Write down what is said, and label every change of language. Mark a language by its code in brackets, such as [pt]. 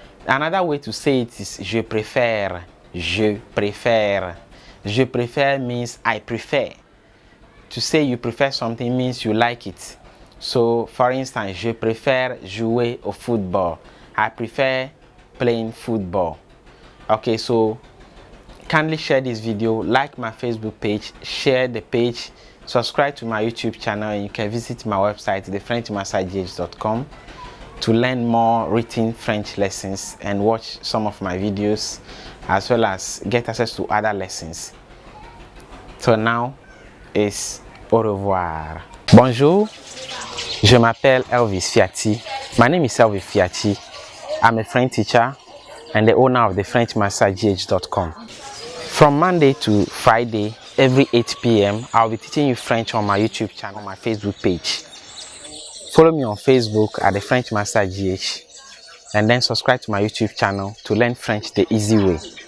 [en] Another way to say it is [fr] je préfère. Je préfère. Je préfère [en] means I prefer. To say you prefer something means you like it. So, for instance, [fr] je préfère jouer au football. [en] I prefer playing football. Okay, so kindly share this video, like my Facebook page, share the page, subscribe to my YouTube channel, and you can visit my website, thefrenchmastergh.com, to learn more written French lessons and watch some of my videos, as well as get access to other lessons. So now is [fr] au revoir. Bonjour, je m'appelle Elvis Fiati. [en] My name is Elvis Fiati. I'm a French teacher and the owner of the FrenchMasterGH.com. From Monday to Friday, every 8 p.m., I'll be teaching you French on my YouTube channel, on my Facebook page. Follow me on Facebook at the French Master GH, and then subscribe to my YouTube channel to learn French the easy way.